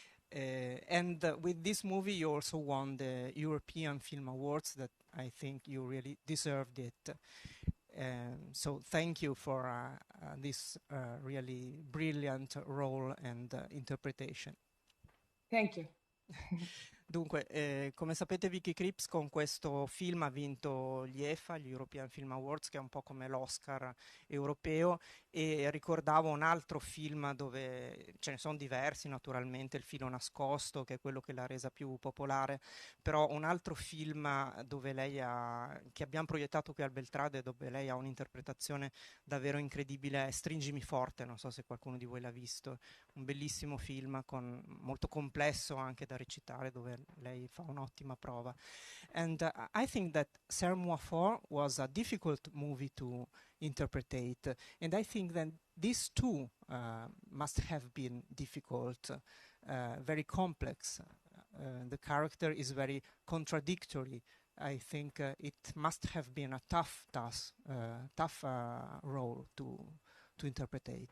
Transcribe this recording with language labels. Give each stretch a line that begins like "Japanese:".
English: And with this movie, you also won the European Film Awards. That I think you really deserved it. So thank you for this really brilliant role and interpretation. Thank you.
Italian: Dunque, come sapete, Vicky Krieps con questo film ha vinto gli EFA, gli European Film Awards, che è un po' come l'Oscar europeo, e ricordavo un altro film dove ce ne sono diversi, naturalmente, Il filo nascosto, che è quello che l'ha resa più popolare, però un altro film dove che abbiamo proiettato qui al Beltrade, dove lei ha un'interpretazione davvero incredibile, è Stringimi forte, non so se qualcuno di voi l'ha visto, un bellissimo film molto complesso anche da recitare, dove lei fa un'ottima prova.
English: And I think that Serre-moi fort was a difficult movie to interpret, and I think that these two must have been difficult, very complex. The character is very contradictory. I think it must have been a tough role to interpret.